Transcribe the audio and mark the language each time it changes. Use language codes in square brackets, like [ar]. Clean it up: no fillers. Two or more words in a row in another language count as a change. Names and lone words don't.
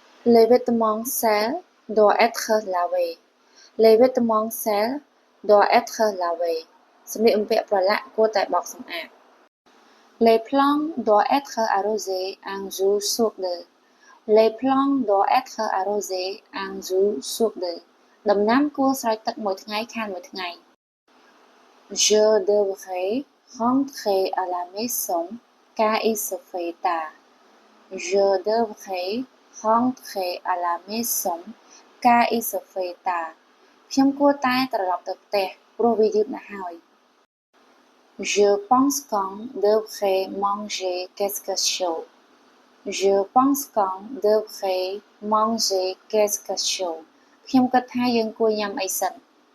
[fr] Les vêtements sales doivent être lavés. Les vêtements sales doivent être lavés. [km] សម្លៀកបំពាក់ប្រឡាក់គួរតែបោកសម្អាត [fr] Les plantes doivent être arrosées un jour sur deux. Les plantes doivent être arrosées un jour sur deux. [km] ដំណាំគួរស្រោចទឹកមួយថ្ងៃខានមួយថ្ងៃ [fr] Je devrais rentrer à la maison car il se fait tard. Je devrais rentrer à la maison car il se fait tard. [km] ខ្ញុំគួរតែត្រឡប់ទៅផ្ទះព្រោះវាយឺតណាស់ហើយ [fr] Je pense qu'on devrait manger quelque chose. Je pense qu'on devrait manger quelque chose. [km] ខ្ញុំគិតថាយើងគួរញ៉ាំអីសិន